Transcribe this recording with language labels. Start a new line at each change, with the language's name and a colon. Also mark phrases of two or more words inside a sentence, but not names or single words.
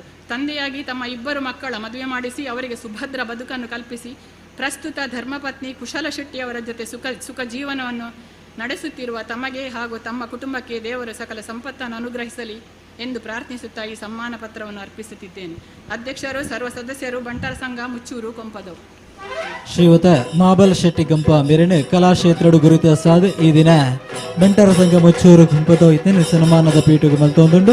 Kannada: ತಂದೆಯಾಗಿ ತಮ್ಮ 2 ಮಕ್ಕಳ ಮದುವೆ ಮಾಡಿಸಿ ಅವರಿಗೆ ಸುಭದ್ರ ಬದುಕನ್ನು ಕಲ್ಪಿಸಿ ಪ್ರಸ್ತುತ ಧರ್ಮಪತ್ನಿ ಕುಶಲ ಶೆಟ್ಟಿಯವರ ಜೊತೆ ಸುಖ ಜೀವನವನ್ನು ನಡೆಸುತ್ತಿರುವ ತಮಗೆ ಹಾಗೂ ತಮ್ಮ ಕುಟುಂಬಕ್ಕೆ ದೇವರು ಸಕಲ ಸಂಪತ್ತನ್ನು ಅನುಗ್ರಹಿಸಲಿ ಎಂದು ಪ್ರಾರ್ಥಿಸುತ್ತಾ ಈ ಸನ್ಮಾನ ಪತ್ರವನ್ನು ಅರ್ಪಿಸುತ್ತಿದ್ದೇನೆ. ಅಧ್ಯಕ್ಷರು, ಸರ್ವ ಸದಸ್ಯರು, ಬಂಟರ ಸಂಘ ಮುಚ್ಚೂರು ಕೊಂಪದವು.
Tulu: ಶ್ರೀಯುತ ಮಾಬಲ್ ಶೆಟ್ಟಿ ಗಂಪ ಮೇರಿನ ಕಲಾಕ್ಷೇತ್ರಡು ಗುರುತಿಸಾದ ಈ ದಿನ ಬಂಟರ ಸಂಘ ಮುಚ್ಚೂರು ಕೊಂಪದವು ಇತ್ತಿನ ಸನ್ಮಾನದ ಪೀಠಕ್ಕೆ ಮಲ್ತೊಂದುಂಡು.